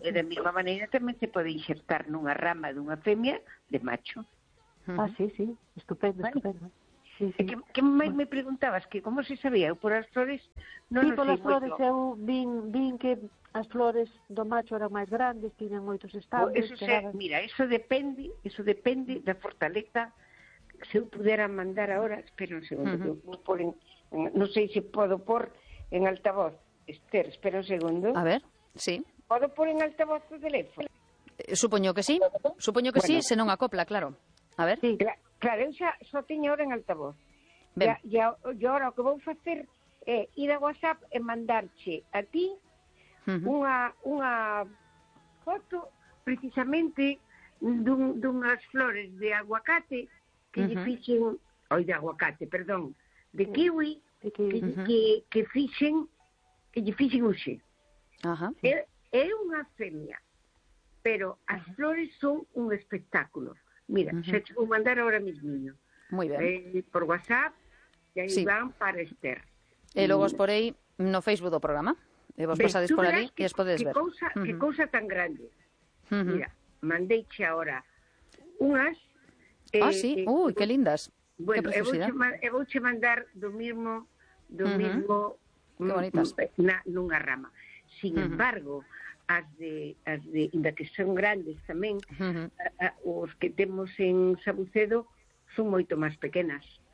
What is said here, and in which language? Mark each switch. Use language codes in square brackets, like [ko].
[gl] E da mesma maneira tamén se pode inxertar nunha rama dunha femia de macho. Ah, sí, estupendo. Sí. Que máis me preguntabas, que como se sabía, eu por as flores... Non sí, polas flores, eu vin que as flores do macho eran máis grandes, tiñan moitos estados... Eso depende da fortaleza. Se eu pudera mandar ahora, espero un segundo, uh-huh. Non sei se podo pôr en altavoz. Esther, espera un segundo. A ver, sí. [es] ¿Puedo poner en altavoz tu teléfono? [gl] Supoño que sí. Supoño que bueno. Sí, se non acopla, claro. A ver. Sí, claro, eu xa só tiño ora en altavoz. Ben. [es] Ya, yo ahora [gl] o que vou facer é ir a WhatsApp e mandarche a ti unha foto precisamente dunhas flores de aguacate que lle fixen, oi, de aguacate, perdón, de kiwi, que fixen, que lle fixen hoxe. É unha femia, pero as flores son un espectáculo. Mira, xa te vou mandar ahora mismiño. Muy ben. Por WhatsApp, e aí van para Esther. E logo os porei no Facebook do programa. E vos pasades por ali e as podedes ver. Que cousa tan grande. Mira, mandeiche ahora unhas. Sí? Ui, que lindas. Bueno, que preciosidade. E vou che mandar do mismo... Que bonitas. Nunha rama. Sin embargo, as de inda que son grandes tamén, os que temos en Sabucedo son moito máis pequenas.